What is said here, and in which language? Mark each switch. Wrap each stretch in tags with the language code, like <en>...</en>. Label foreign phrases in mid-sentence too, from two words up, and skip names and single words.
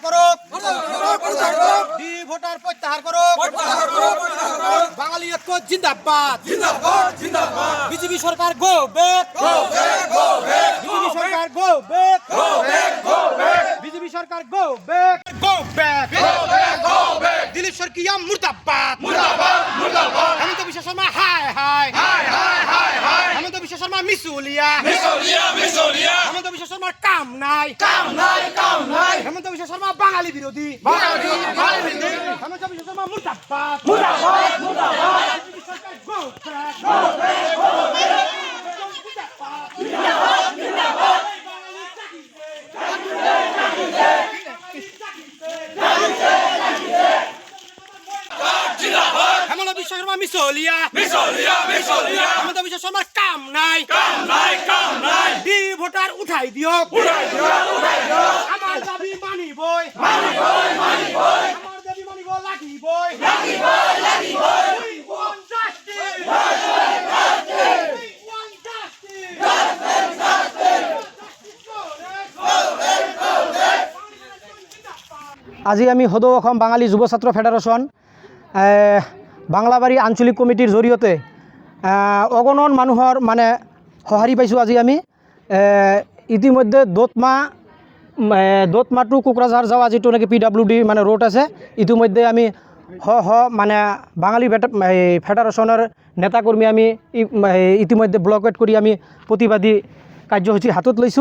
<bn>করুক ডি ভোটার প্রত্যাহার করুক বাঙালি ঐক্য জিন্দাবাদ জিন্দাবাদ জিন্দাবাদ বিজেপি সরকার</bn> <en>go back go back go back</en> <bn>বিজেপি সরকার</bn> <en>go back go back go back</en> <bn>বিজেপি সরকার</bn> <en>go back go back go back go back</en> <bn>দিলীপ সরকিয়া মুর্দাবাদ মুর্দাবাদ মুর্দাবাদ হেমন্ত বিশ্ব শর্মা হায় হায় হায় হায় হায় হায় হেমন্ত বিশ্ব শর্মা মিসুলিয়া মিসুলিয়া মিসুলিয়া হেমন্ত বিশ্ব শর্মার কাম নাই কাম নাই কাম নাই হেমন্ত বিশ্ব শর্মা বাঙালি বিরোধী বাঙালি বিরোধী হেমন্ত বিশ্ব শর্মা মুর্দাবাদ মুর্দাবাদ মুর্দাবাদ বিজেপি সরকার</bn> <en>go back go back go back</en> <bn>জিন্দাবাদ জিন্দাবাদ হেমন্ত বিশ্ব শর্মা মিসুলিয়া মিসুলিয়া মিসুলিয়া হেমন্ত বিশ্ব শর্মার কাম নাই কাম নাই কাম নাই ডি ভোটার উঠাই দিও উঠাই দিও উঠাই দিও আমার দাবি মানিবই মানিবই মানিবই আমার দাবি মানিব লাগিবই লাগিবই লাগিবই</bn> <en>we want justice justice we want justice justice justice</en> <as>আজি আমি সদৌ অসম বাঙালি যুৱ ছাত্ৰ ফেডাৰেশ্যন বাংলাবাৰী আঞ্চলিক কমিটিৰ জৰিয়তে অগণন মানুহৰ মানে সঁহাৰি পাইছোঁ। আজি আমি ইতিমধ্যে দোতমা টু কোকৰাঝাৰ যাৱা যিটো নেকি PWD মানে ৰোড আছে, ইতিমধ্যে আমি মানে বাঙালি ফেডাৰেশ্যনৰ নেতাকৰ্মী আমি ইতিমধ্যে ব্লকেট কৰি আমি প্ৰতিবাদী কাৰ্যসূচী হাতত লৈছোঁ।</as>